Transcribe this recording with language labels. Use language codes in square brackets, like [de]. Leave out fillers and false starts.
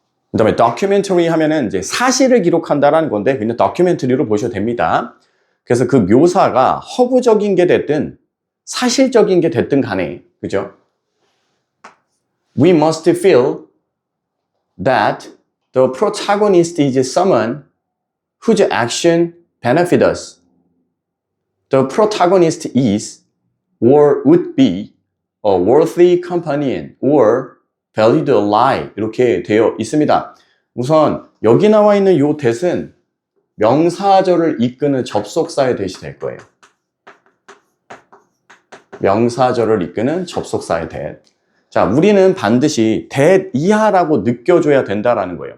[ko] 그 다음에 documentary 하면은 이제 사실을 기록한다라는 건데 그냥 documentary로 보셔도 됩니다. 그래서 그 묘사가 허구적인 게 됐든 사실적인 게 됐든 간에, 그죠? [en] We must feel that the protagonist is someone whose action benefits us. The protagonist is or would be a worthy companion or valued ally [ko] 이렇게 되어 있습니다. 우선 여기 나와 있는 요 that은 명사절을 이끄는 접속사의 that이 될 거예요. 명사절을 이끄는 접속사의 that. 자, 우리는 반드시 that 이하라고 느껴줘야 된다라는 거예요.